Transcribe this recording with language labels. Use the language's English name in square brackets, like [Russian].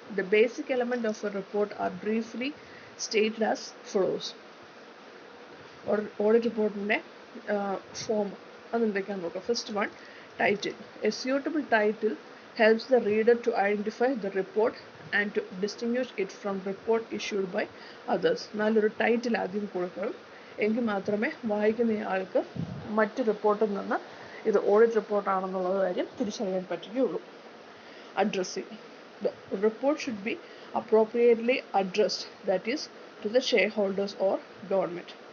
[English] The basic element of a report are briefly stated as follows. [Malayalam] Audit reportന്റെ form അതെന്തൊക്കെയാണെന്ന് നോക്കാം. [English] First one, title. A suitable title helps the reader to identify the report and to distinguish it from report issued by others. [Malayalam] നല്ലൊരു title ആദ്യം കൊടുക്കണം, എങ്കിൽ മാത്രമേ വായിക്കുന്നയാൾക്ക് മറ്റ് റിപ്പോർട്ടിൽ നിന്ന് ഇത് ഓഡിറ്റ് റിപ്പോർട്ടാണെന്നുള്ള കാര്യം തിരിച്ചറിയാൻ പറ്റുകയുള്ളൂ. [English] Addressing. The report should be appropriately addressed, that is, to the shareholders or government.